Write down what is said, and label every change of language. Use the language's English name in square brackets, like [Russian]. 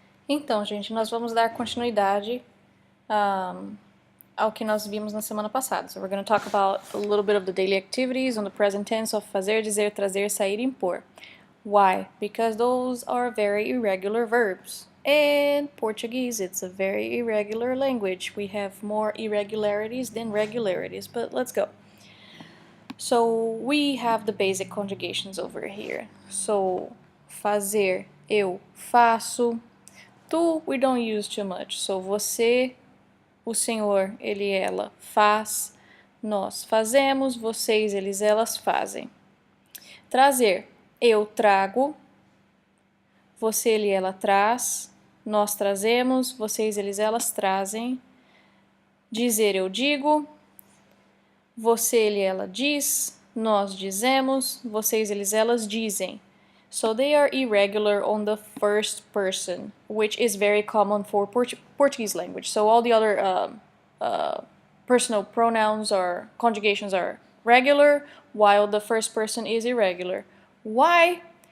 [Portuguese] Então, gente, nós vamos dar continuidade ao que nós vimos na semana passada. [English] So we're going to talk about a little bit of the daily activities on the present tense of [Portuguese] fazer, dizer, trazer, sair, impor. [English] Why? Because those are very irregular verbs. In Portuguese, it's a very irregular language. We have more irregularities than regularities, but let's go. So we have the basic conjugations over here. [Portuguese] So fazer, eu faço. [English] Tu, we don't use too much. [Portuguese] So você, o senhor, ele, ela faz. Nós fazemos, vocês, eles, elas fazem. Trazer, eu trago. Você, ele, ela traz. Nós trazemos, vocês, eles, elas trazem. Dizer, eu digo. Você, ele, ela diz. Nós dizemos, vocês, eles, elas dizem. [English] So they are irregular on the first person, which is very common for Portuguese language. So all the other personal pronouns or conjugations are regular, while the first person is irregular. Why?